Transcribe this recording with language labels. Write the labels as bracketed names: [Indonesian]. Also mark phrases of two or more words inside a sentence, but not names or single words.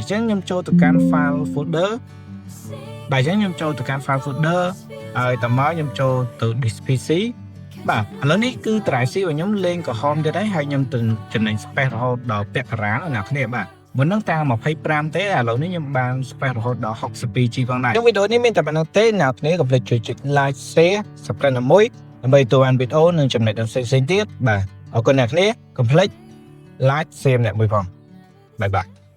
[Khmer] ញ្ចឹងខ្ញុំចូលទៅកាន់ [English] file folder [Khmer] បាទអញ្ចឹងខ្ញុំចូលទៅកាន់ [English] file folder [Khmer] ហើយតមកខ្ញុំចូលទៅ [English] disk PC [Khmer] បាទឥឡូវនេះគឺ [English] drive C [Khmer] របស់ខ្ញុំលេងក្រហមទៀតហើយខ្ញុំទៅចំណេញ space រហូតដល់ពាក់ការ៉ាអ្នកគ្នាបាទមុនហ្នឹងតាំង25ទេឥឡូវនេះខ្ញុំបាន space រហូតដល់ 62G ផងដែរក្នុងវីដេអូនេះមានតែប៉ុណ្្នឹងទេអ្នកគ្នាកុំភ្លេចចុច [English] like share subscribe [Khmer] ដើម្បីទទួលបានវីដេអូនិងចំណេញផ្សេងៗទៀតបាទអរគុណអ្នកគ្នាកុំភ្លេច [English] like share [Khmer] អ្នកមួយផងបាយបាយ